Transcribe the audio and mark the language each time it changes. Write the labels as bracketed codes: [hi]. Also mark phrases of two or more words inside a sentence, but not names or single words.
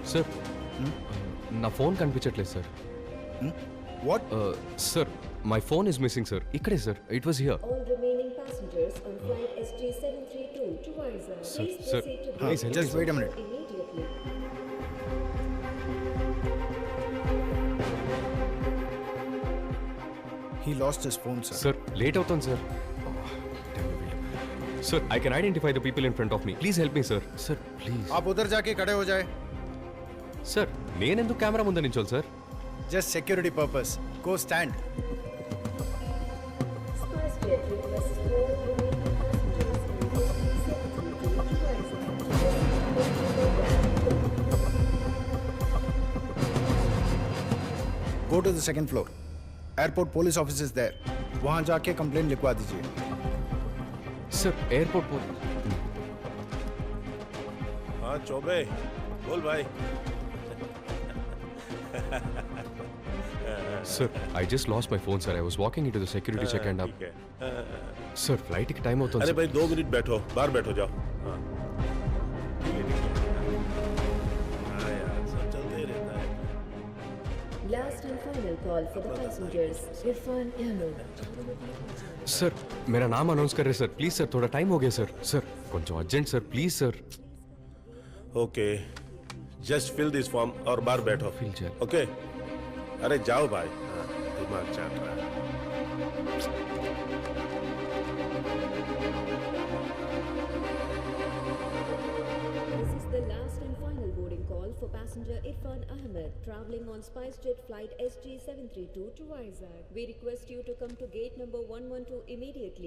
[te] సార్, నా ఫోన్ కనిపించట్లేదు సార్. [en] What? Sir, my phone is missing sir. ఇక్కడే సార్, It was here. All remaining passengers on flight SJ732 to Vizag, Sir, please sir, proceed to please board help Just wait a minute. immediately. He lost his phone, sir. [te] సార్, లేట్ అవుతుంది సార్. [en] Sir, I can identify the people in front of me. Please help me sir. Sir please. [hi] आप उधर जाके खड़े हो जाए. [te] సార్, నేనెందుకు కెమెరా ముందు నించోవాలి సార్? [en] Just security purpose. Go stand. SpiceJet requests all remaining passengers on SJ732 to Vizag to Go to the second floor. Airport police office is there. [hi] वहाँ जाके कंप्लेंट लिखवा दीजिए. [en] Sir, airport [hi] हाँ चौबे बोल भाई. [en] Sir, I just lost my phone sir. I was walking into the security check and up. [hi] ठीक है. [te] సార్, ఫ్లైట్కి టైం అవుతుంది [hi] अरे సార్. भाई 2 मिनट बैठो, बाहर बैठो जाओ. हाँ ठीक है. हाँ यार सब चलते ही रहता है. [en] Last and final call for the passengers. Irfan Ahmed. [hi] सर, मेरा नाम अनाउंस कर रहे सर. [en] please sir, [hi] थोड़ा टाइम हो गया सर. सर, కొంచెం [en] urgent sir, please sir. OK just fill this form और बाहर बैठो. Fill check. [hi] ओके अरे जाओ भाई. हाँ, दिमाग चाट रहा है. [en] This is the last and final boarding call for passenger Irfan Ahmed traveling on SpiceJet flight SJ732 to Vizag. We request you to come to gate number 112 immediately.